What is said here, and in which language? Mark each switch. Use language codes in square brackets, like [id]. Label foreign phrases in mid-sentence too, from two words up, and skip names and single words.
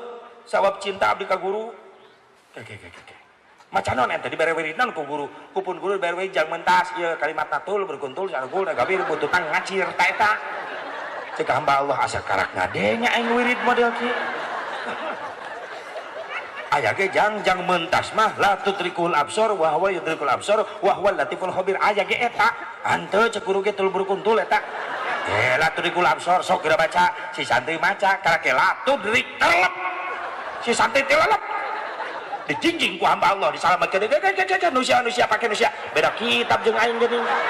[su] Sabab cinta abdi ka guru macan non ente dibere wiridan ku guru kupun guru dibere wirid jang mentas ieu kalimatna tul berkuntul sargul nagabir bututan ngacir ta eta cek hamba Allah asa karak ngadenya aing wirid model kieu aya ge jang mentas mah [ar] لا تدركه الأبصار وهو يدرك الأبصار وهو اللطيف الخبير [su] aya ge eta hanteu cek guru ge tul berkuntul eta [ar] لا تدركه الأبصار [su] sok geura baca si santri maca karake [ar] لا تدرك [su] telep si santri tilelep dijingjing ku hamba Allah disalamatkeun nusia pake nusia beda kitab jeung aing geuning.